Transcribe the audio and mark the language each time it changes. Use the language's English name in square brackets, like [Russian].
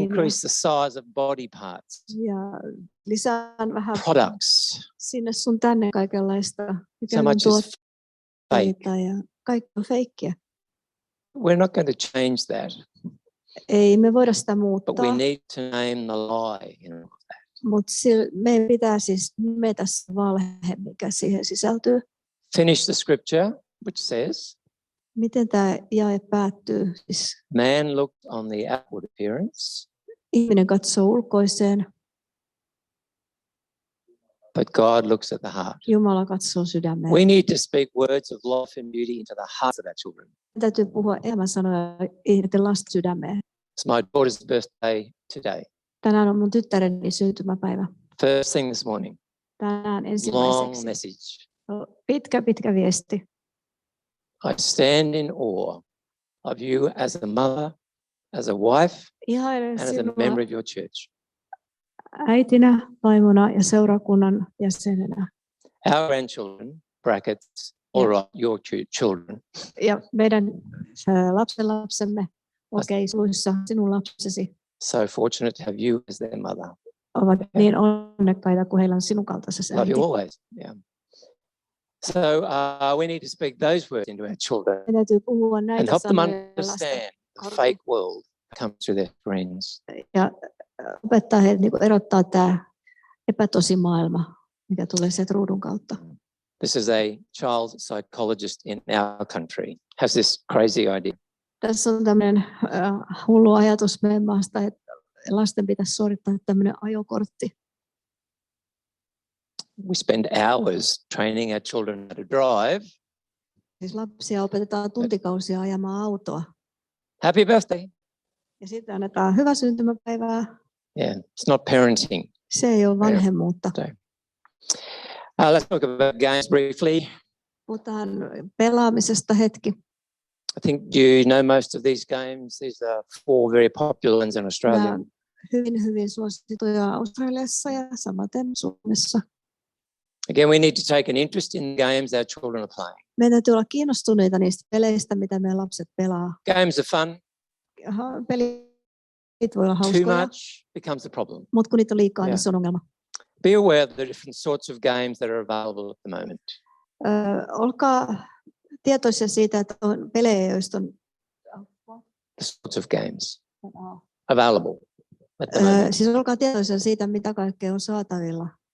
[English] Increase the size of body parts. [Finnish] Ja lisään vähän [English] products. [Finnish] Sinne sun tänne kaikenlaista. [English] So much is fake. [Finnish] Ja kaikki on feikkiä. [English] We're not going to change that. [Finnish] Ei me voida sitä muuttaa. [English] But we need to name the lie in all of that. [Finnish] Mutta meidän pitää siis nimetä se valhe, mikä siihen sisältyy. [English] Finish the scripture, which says, [Finnish] miten tämä jae päättyy? Siis, [English] man looked on the outward appearance. [Finnish] Ihminen katsoo ulkoiseen. [English] But God looks at the heart. [Finnish] Jumala katsoo sydämeen. [English] We need to speak words of life and beauty into the hearts of our children. [Finnish] Täytyy puhua elämänsanoja ihmisten lasten sydämeen. [English] It's my daughter's birthday today. [Finnish] Tänään on mun tyttäreni syntymäpäivä. [English] First thing this morning. [Finnish] Tänään ensimmäiseksi. [English] Long message. [Finnish] Pitkä viesti. [English] I stand in awe of you as a mother, as a wife, and as a member of your church. [Finnish] Äitinä, vaimona ja seurakunnan jäsenenä. [English] Our grandchildren, brackets, all right, your children. [Finnish] Ja meidän lapsenlapsemme, suluissa sinun lapsesi. [English] So fortunate to have you as their mother. [Finnish] Ovat niin onnekkaita, kun heillä on sinun kaltaisesi äiti. [English] Love you always, yeah. So we need to speak those words into our children and help them understand the fake world that comes through their screens. [Finnish] Ja opettaa heitä niin erottaa tämä epätosi maailma, mikä tulee sieltä ruudun kautta. [English] This is a child psychologist in our country. Has this crazy idea. [Finnish] Tässä on tämmöinen hullu ajatus meidän maasta, että lasten pitäisi suorittaa tämmöinen ajokortti. [English] We spend hours training our children how to drive. [Finnish] Siis lapsia opetetaan tuntikausia ajamaan autoa. [English] Happy birthday. [Finnish] Ja sitten annetaan hyvää syntymäpäivää. [English] Yeah, it's not parenting. [Finnish] Se ei ole vanhemmuutta. [English] Let's talk about games briefly. [Finnish] Puhutaan pelaamisesta hetki. [English] I think you know most of these games. These are 4 very popular ones in Australia. [Finnish] Hyvin suosittuja Australiassa ja samaten Suomessa. [English] Again, we need to take an interest in the games our children are playing. [Finnish] Meidän täytyy olla kiinnostuneita niistä peleistä, mitä meidän lapset pelaa. [English] Games are fun. [Finnish] Pelit voi olla hauskoja. [English] Too much becomes a problem. [Finnish] Mutta kun niitä on liikaa, niin se on ongelma. [English] Be aware of the different sorts of games that are available at the moment. [Finnish] Olkaa tietoisia siitä, että on pelejä, joista on [English] the sorts of games available at the moment. [Finnish] Siis olkaa tietoisia siitä, mitä kaikkea on saatavilla.